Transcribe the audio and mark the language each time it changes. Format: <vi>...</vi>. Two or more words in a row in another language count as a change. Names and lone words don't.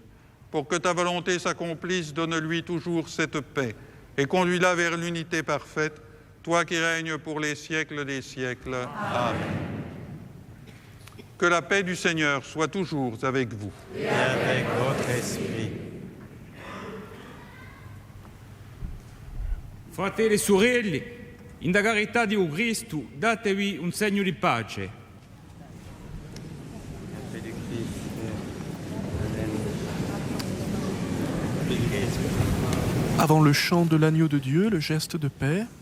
<fr>Pour que ta volonté s'accomplisse, donne-lui toujours cette paix et conduis-la vers l'unité parfaite, toi qui règnes pour les siècles des siècles. Amen. Que la paix du Seigneur soit toujours avec vous. Et avec votre esprit.</fr> <it>Fratelli e sorelle, in la carità di Cristo, datevi un segno di pace.</it> <fr>Avant le chant de l'agneau de Dieu, le geste de paix.</fr>